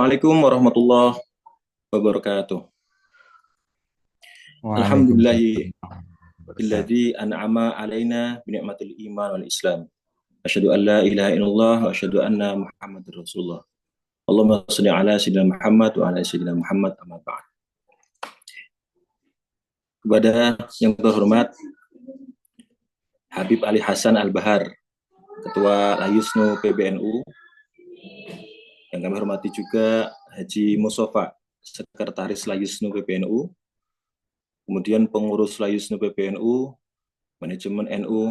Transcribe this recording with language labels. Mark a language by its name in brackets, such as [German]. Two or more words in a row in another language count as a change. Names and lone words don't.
[Arabic] السلام عليكم ورحمة الله وبركاته. Waalaikumsalam Alhamdulillahilladzi ورحمة الله وبركاته. أنعم علينا بنعمة الإيمان والإسلام. أشهد أن لا إله إلا الله وأشهد أن محمدا رسول الله. اللهم صل على سيدنا محمد وعلى سيدنا محمد أما بعد. [Indonesian] Kepada yang terhormat Habib Ali Hasan Al-Bahar, Ketua Layusnu PBNU, yang kami hormati juga Haji Mustafa, Sekretaris Layusnu PBNU, kemudian pengurus Layusnu PBNU, manajemen NU,